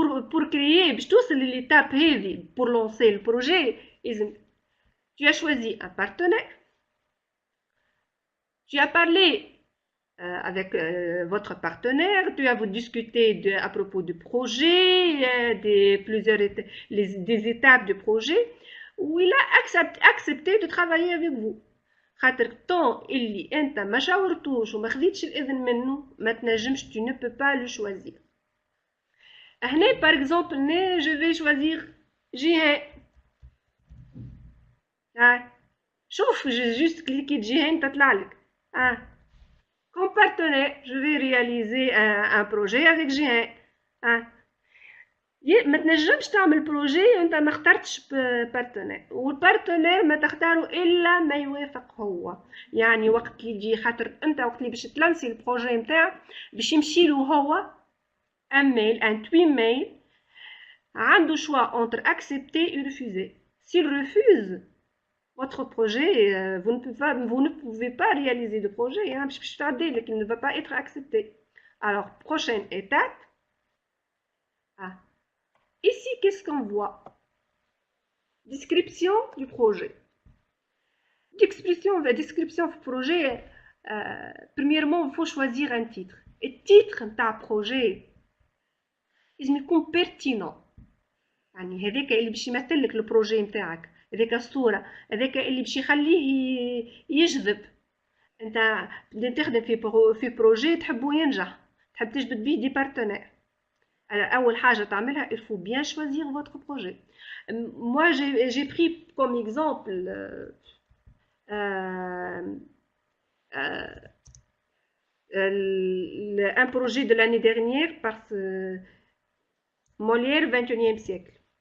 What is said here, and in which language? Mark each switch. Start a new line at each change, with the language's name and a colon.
French: Pour créer,
Arabic: باش توصل
French: l'étape هذه, pour lancer le projet, tu as choisi un partenaire, tu as parlé avec votre partenaire, tu as discuté à propos du projet, des étapes du projet, où il a accepté de travailler avec vous.
Arabic: خاطر طون اللي انت ما شاورتوش وما خذيتش الاذن منه ما تنجمش,
French: tu ne peux pas le choisir. هنا par exemple je vais choisir جيهان.
Arabic: شوف
French: juste cliquer
Arabic: جيهان تطلع لك.
French: Comme partenaire, je vais réaliser un projet avec جيهان.
Arabic: ما تنجمش تعمل بروجي انت ما اخترتش بارتنير, والبارتنير ما تختاره الا ما يوافق هو. يعني وقت اللي يجي, خاطر انت وقت اللي باش تلانسي البروجي نتاعك باش يمشي له هو ان توين ميل, عنده شوا
French: entre accepter et refuser. S'il refuse votre projet, vous ne pouvez pas réaliser de projet,
Arabic: باش تعدي لك,
French: il ne va pas être accepté. Alors, prochaine étape. Ici, qu'est-ce qu'on voit? Description du projet. Description du projet, premièrement, il faut choisir un titre. Et le titre d'un projet, il يكون pertinent.
Arabic: يعني هذاك اللي باش يمثل لك البروجي نتاعك, هذاك الصورة, هذاك اللي باش يخليه يجذب. انت بدي تخدم في بروجي تحبو ينجح، تحب تجبد بيه دي بارتنير. أول حاجة تعملها
French: il faut bien choisir votre projet. Moi j'ai pris comme exemple euh, un projet de l'année dernière par Molière 21e siècle.